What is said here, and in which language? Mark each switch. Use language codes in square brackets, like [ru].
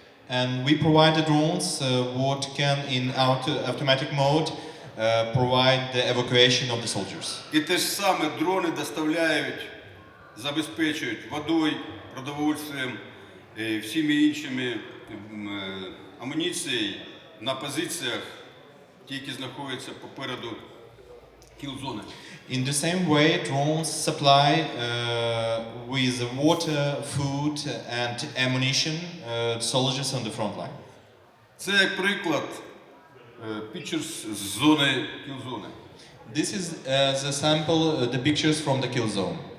[en] And we provide the drones what can in automatic mode provide the evacuation of the soldiers. [uk] І те ж саме дрони доставляють, забезпечують водою, продовольствием, всіми іншими амуніцією на позиціях, ті, які знаходяться попереду кіл-зони. [en] In the same way, drones supply with water, food and ammunition soldiers on the front line. [uk] Це як приклад pictures з зони кіл-зони. [en] This is the sample, the pictures from the kill zone.